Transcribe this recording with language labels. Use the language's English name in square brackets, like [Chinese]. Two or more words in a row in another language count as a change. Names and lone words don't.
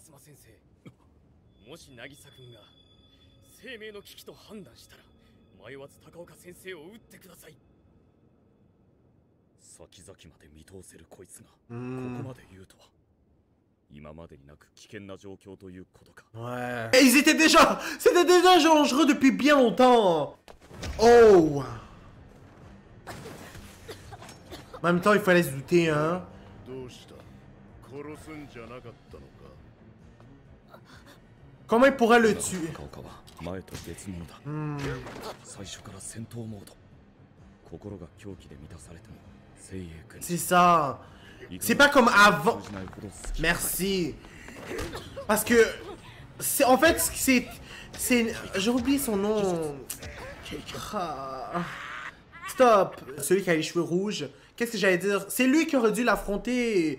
[Japanese] 先生、もし渚君が生命の危機と判断したら迷わず高岡先生を撃ってください。先々まで見通せるこいつがここ Hmm. まで言うとは、今までになく危険な状況ということか。 [French] Ouais. Et ils étaient déjà... C'était déjà dangereux depuis bien longtemps. Oh. En même temps, il fallait se douter, hein. [Japanese] どうした？殺すんじゃなかったのか？ [French] Comment il pourrait le tuer? [Japanese] 高岡は前と別物だ。 Hmm. 最初から戦闘モード。心が狂気で満たされても精鋭君。 [French] C'est ça. C'est pas comme avant. Merci. Parce que... c'est en fait, c'est... J'ai oublié son nom. Ah. Stop. Celui qui a les cheveux rouges. Qu'est-ce que j'allais dire? C'est lui qui aurait dû l'affronter.